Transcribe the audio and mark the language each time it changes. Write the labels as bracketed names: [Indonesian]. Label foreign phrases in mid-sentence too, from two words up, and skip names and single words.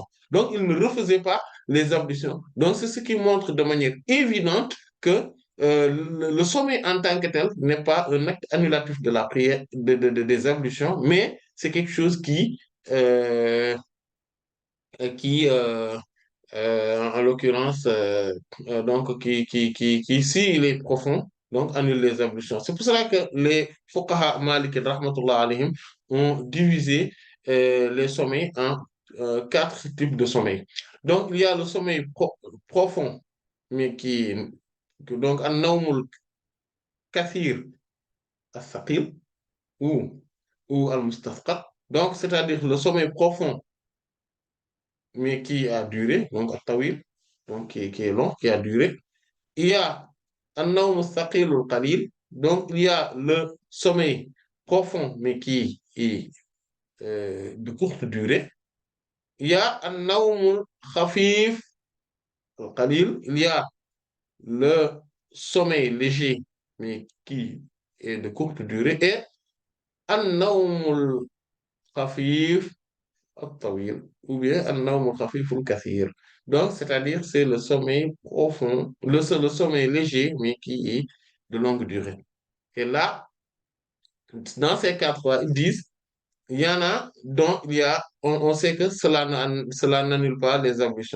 [French] Donc, ils ne refaisaient pas les ablutions. Donc, c'est ce qui montre de manière évidente que le sommeil en tant que tel n'est pas un acte annulatif de la prière, des ablutions, mais c'est quelque chose euh, qui en l'occurrence, donc, ici, il est profond, donc annule les ablutions. C'est pour cela que les [Arabic] فقهاء مالكية، رحمة الله عليهم, [French] ont divisé les sommeils en quatre types de sommeil. Donc, il y a le sommeil profond, mais donc, [Arabic] النوم الكثير الثقيل [French] ou, al-mustafqat. Donc, c'est-à-dire le sommeil profond mais qui a duré, donc at-tawil, donc qui est long, qui a duré. Il y a [Arabic] النوم القليل, [French] donc il y a le sommeil profond, mais qui est de courte durée. Il y a [Arabic] النوم الخفيف القليل, [French] il y a le sommeil léger, mais qui est de courte durée, et [Arabic] النوم الخفيف الطويل [French] ou bien [Arabic] النوم الخفيف الكثير. [French] Donc, c'est-à-dire, c'est le sommeil profond, le sommeil léger, mais qui est de longue durée. Et là, dans ces cas-là, ils disent, il y en a dont on sait que cela n'annule pas les ablutions.